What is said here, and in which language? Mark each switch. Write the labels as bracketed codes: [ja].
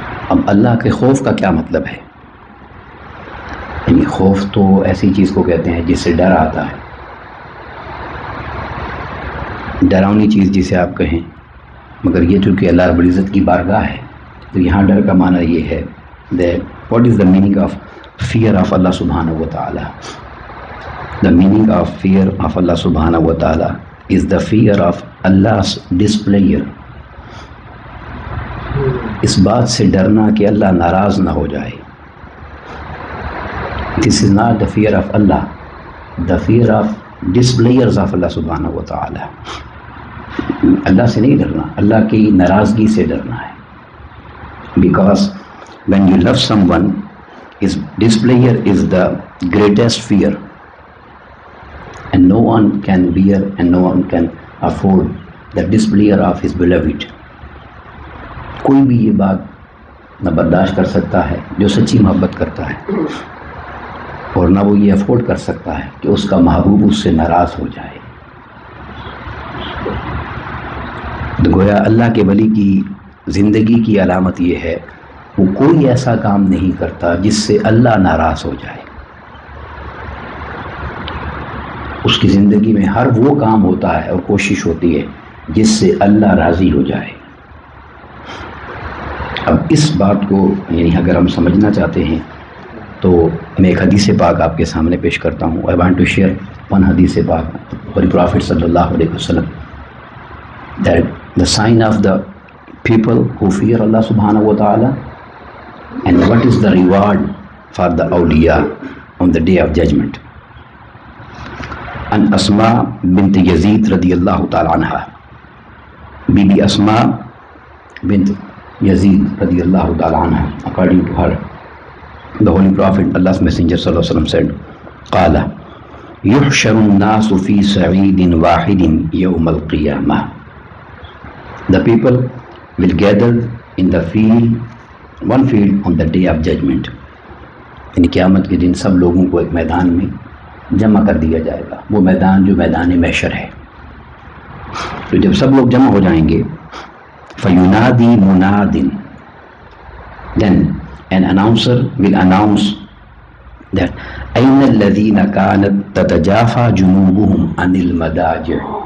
[ur] اب اللہ کے خوف کا کیا مطلب ہے؟ یعنی خوف تو ایسی چیز کو کہتے ہیں جس سے ڈر آتا ہے، ڈراؤنی چیز جسے آپ کہیں. مگر یہ چونکہ اللہ رب العزت کی بارگاہ ہے تو یہاں ڈر کا معنی یہ ہے [en] that what is the meaning of fear of Allah subhanahu wa ta'ala? The meaning of fear of Allah subhanahu wa ta'ala is the fear of Allah's displeasure. [ur] اس بات سے ڈرنا کہ اللہ ناراض نہ ہو جائے. [en] This is not the fear of Allah, the fear of displeasures of Allah subhanahu wa ta'ala. [ur] اللہ سے نہیں ڈرنا، اللہ کی ناراضگی سے ڈرنا ہے. [en] Because when you love someone, his displeasure is the greatest fear, and no one can bear and no one can afford the displeasure of his beloved. [ur] کوئی بھی یہ بات نہ برداشت کر سکتا ہے جو سچی محبت کرتا ہے، اور نہ وہ یہ افورڈ کر سکتا ہے کہ اس کا محبوب اس سے ناراض ہو جائے. گویا اللہ کے ولی کی زندگی کی علامت یہ ہے وہ کوئی ایسا کام نہیں کرتا جس سے اللہ ناراض ہو جائے. اس کی زندگی میں ہر وہ کام ہوتا ہے اور کوشش ہوتی ہے جس سے اللہ راضی ہو جائے. اب اس بات کو یعنی اگر ہم سمجھنا چاہتے ہیں تو میں ایک حدیث پاک آپ کے سامنے پیش کرتا ہوں. [en] I want to share one حدیث پاک for the Prophet صلی اللہ علیہ وسلم that the sign of the people who fear Allah subhanahu wa ta'ala and what is the reward for the awliya on the day of judgment. An Asma bint Yazid radiyallahu ta'ala anha, Bibi Asma bint Yazid radiyallahu ta'ala anha, according to her, the Holy Prophet, Allah's Messenger sallallahu alaihi wasallam said, Qala, [ar] يحشر الناس في صعيد واحد يوم القيامة. [en] The people will gather in the field, one field on the day of judgment. [ur] یعنی قیامت کے دن سب لوگوں کو ایک میدان میں جمع کر دیا جائے گا، وہ میدان جو میدان محشر ہے. تو جب سب لوگ جمع ہو جائیں گے [ar] فَيُنَادِي مُنَادٍ, [en] then an announcer will announce that [ar] أَيْنَ الَّذِينَ كَانَتْ تَتَجَافَى جُنُوبُهُمْ عَنِ الْمَضَاجِعِ.